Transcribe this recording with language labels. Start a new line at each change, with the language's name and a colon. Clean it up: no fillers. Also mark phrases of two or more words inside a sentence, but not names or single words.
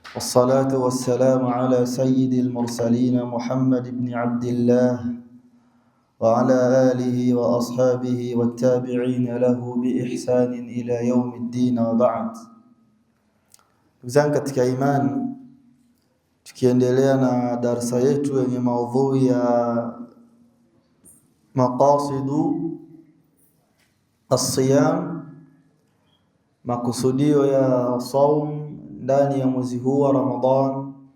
Arabic: والصلاة والسلام على سيد المرسلين محمد بن عبد الله وعلى آله وأصحابه والتابعين له بإحسان إلى يوم الدين وبعد.
Swahili: Ndugu katika imani, tukiendelea na darasa yetu yenye maudhui ya
Arabic: مقاصد الصيام,
Swahili: makusudio ya saum ndani ya mwezi huu wa Ramadhan.